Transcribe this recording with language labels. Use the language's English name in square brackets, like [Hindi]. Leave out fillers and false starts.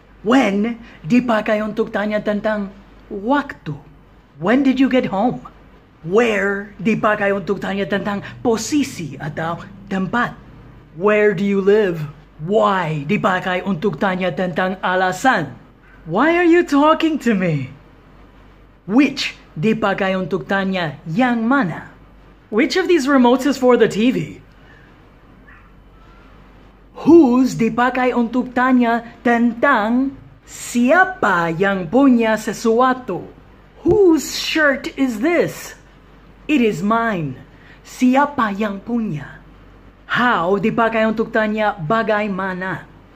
[Indonesian] When dipakai untuk tanya tentang waktu. [English] When did you get home? [Indonesian] Where dipakai untuk tanya tentang posisi atau tempat. [English] Where do you live? [Indonesian] Why dipakai untuk tanya tentang alasan. [English] Why are you talking to me? [Indonesian] Which dipakai untuk tanya yang mana. [English] Which of these remotes is for the TV? [Indonesian] Whose dipakai untuk tanya tentang siapa yang punya sesuatu. [English] Whose shirt is this? It is mine. [Indonesian] Siapa yang punya? How dipakai untuk tanya bagaimana.